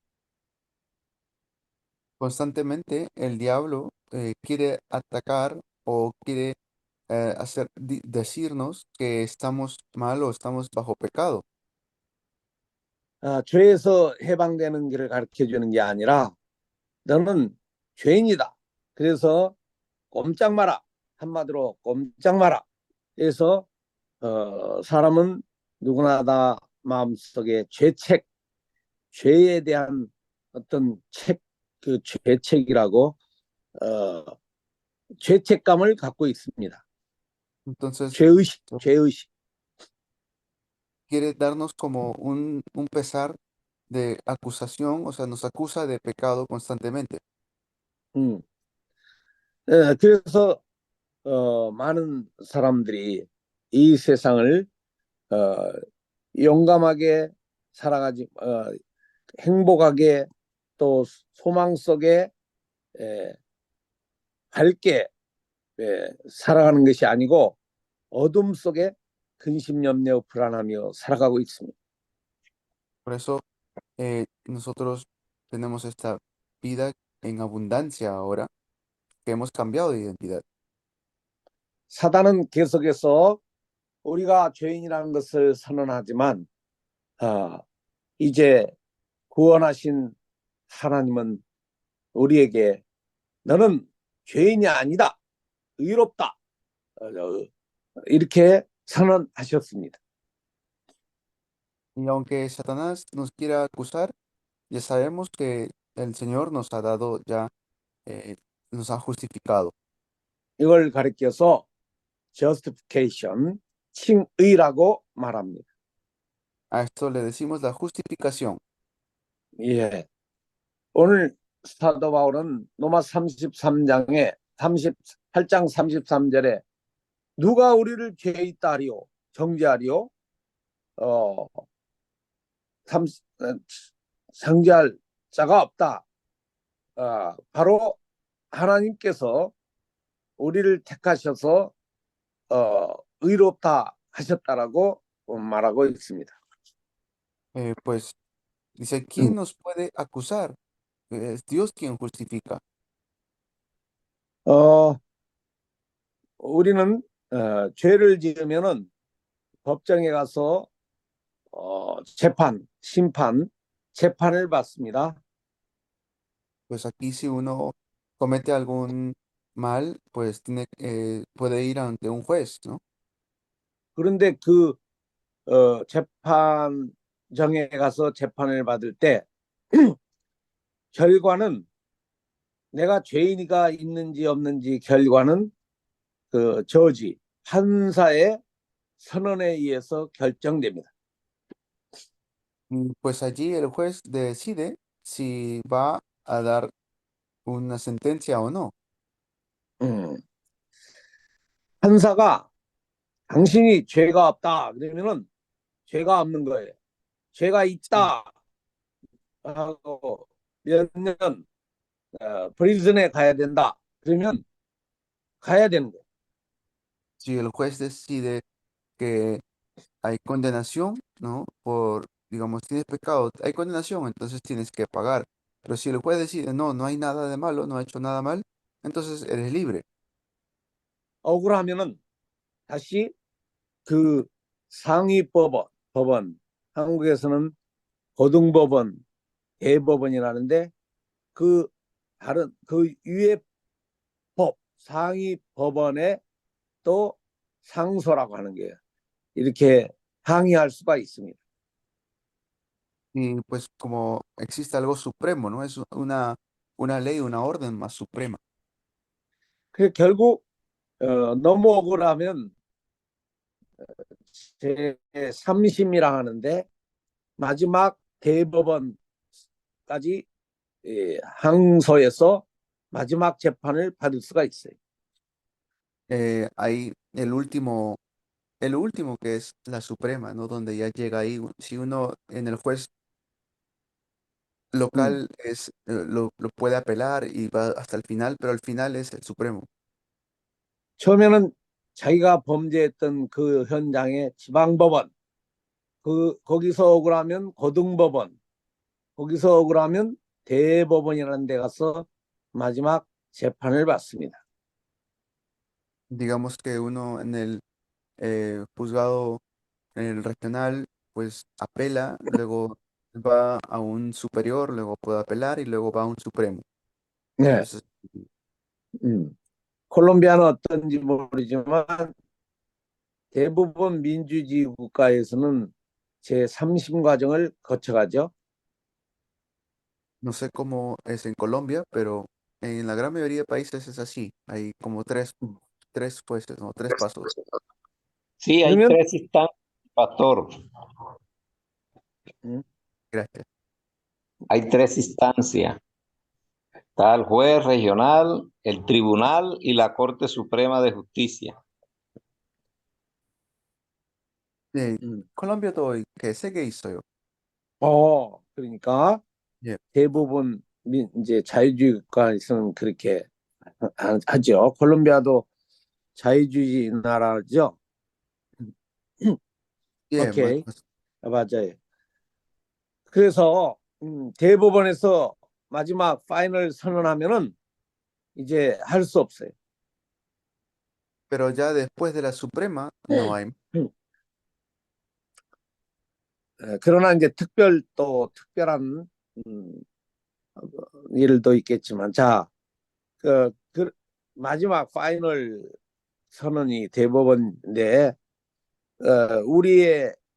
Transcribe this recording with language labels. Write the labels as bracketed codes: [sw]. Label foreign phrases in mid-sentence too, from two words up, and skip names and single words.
[es] Constantemente el diablo quiere atacar o quiere decirnos que estamos mal o estamos bajo pecado. [ko] 죄에서 해방되는 길을 가르쳐 주는 게 아니라 너는 죄인이다. 그래서 꼼짝 마라. 한마디로 꼼짝 마라. 그래서 사람은 누구나 다 마음속에 죄책, 죄에 대한 어떤 그 죄책이라고 죄책감을 갖고 있습니다. [es] Entonces [ko] 죄의식. [es] quiere darnos como un pesar de acusación, o sea, nos acusa de pecado constantemente. [ko] 그래서 많은 사람들이 이 세상을 용감하게 살아가지 행복하게 또 소망 속에 밝게 살아가는 것이 아니고 어둠 속에 근심염려 불안하며 살아가고 있습니다. [es] Por eso nosotros tenemos esta vida en abundancia ahora, que hemos cambiado de identidad. [ko] 사단은 계속해서 우리가 죄인이라는 것을 선언하지만 이제 구원하신 하나님은 우리에게 너는 죄인이 아니다. 의롭다. 이렇게 선언하셨습니다. [es] Y aunque Satanás nos quiera acusar, ya sabemos que el Señor nos ha dado ya, nos ha justificado. [ko] 이걸 가리켜서 justification, 칭의라고 말합니다. [es] A esto le decimos la justificación. [ko] 예. 오늘 사도 바울은 로마 33장에 38장 33절에 누가 우리를 죄에 있다 하리요 정죄하리요? 어, 삼, 어, 정죄할 자가 없다. 바로 하나님께서 우리를 택하셔서 의롭다 하셨다라고 말하고 있습니다. [es] Pues dice, 음, ¿quién nos puede acusar? Es Dios quien justifica. [ko] 어, 우리는 죄를 지으면은 법정에 가서 재판을 받습니다. [es] Pues aquí si uno comete algún mal, pues puede ir ante un juez, ¿no? [ko] 그런데 재판정에 가서 재판을 받을 때 결과는 내가 죄인이가 있는지 없는지 결과는 그 저지 판사의 선언에 의해서 결정됩니다. [es] Pues allí el juez decide si va a dar una sentencia o no. [ko] 음, 판사가 당신이 죄가 없다 그러면은 죄가 없는 거예요. 죄가 [es] Sí. [ko] 있다 하고 몇 년 프리즌에 가야 된다 그러면 가야 되는 거예요. [es] Si el juez decide que hay condenación, ¿no? Digamos, tienes pecado, hay condenación, entonces tienes que pagar. Pero si el juez decide, no, no hay nada de malo, no ha hecho nada mal, entonces eres libre. [ko] 억울하면은 다시 그 상위 법원, 한국에서는 고등법원, 대법원이라는데 그 다른 그 위에 상위 법원에 또 상소라고 하는 거예요. 이렇게 항의할 수가 있습니다. [es] Y pues como existe algo supremo, ¿no? Es una ley, una orden más suprema. [ko] 그 결국 너무 억울하면 제3심이라 하는데 마지막 대법원까지 항소해서 마지막 재판을 받을 수가 있어요. [es] Hay el último que es la suprema, ¿no? Donde ya llega ahí, si uno en el juez local lo puede apelar y va hasta el final, pero al final es el supremo. [ko] 처음에는 자기가 범죄했던 그 현장의 지방법원, 거기서 억울하면 고등법원, 거기서 억울하면 대법원이라는 데 가서 마지막 재판을 받습니다. [es] Digamos que uno en el juzgado, en el regional, pues apela, luego va a un superior, luego puede apelar y luego va a un supremo. [ko] 네, [es] Entonces, [ko] 콜롬비아는 어떤지 모르지만 대부분 민주주의 국가에서는 제3심 과정을 거쳐가죠. [es] no sé cómo es en Colombia, pero en la gran mayoría de países es así. Hay como tres jueces, ¿no? Tres pasos. Sí, hay [ko] 그러면 [es] tres instancias, pastor. Gracias. Hay tres instancias. Está el juez regional, el tribunal y la Corte Suprema de Justicia. [ko] 네, 콜롬비아도 세개 있어요. 그러니까 예. 대부분 이제 자유주의 국가에서는 그렇게 하죠. 콜롬비아도 자유주의 나라죠. 예, 오케이, 맞아요. 그래서 대법원에서 마지막 파이널 선언하면은 이제 할 수 없어요. [es] Pero ya después de la Suprema no hay. [ko] 그러나 이제 특별한 일도 있겠지만, 자, 그 마지막 파이널 선언이 대법원인데 우리의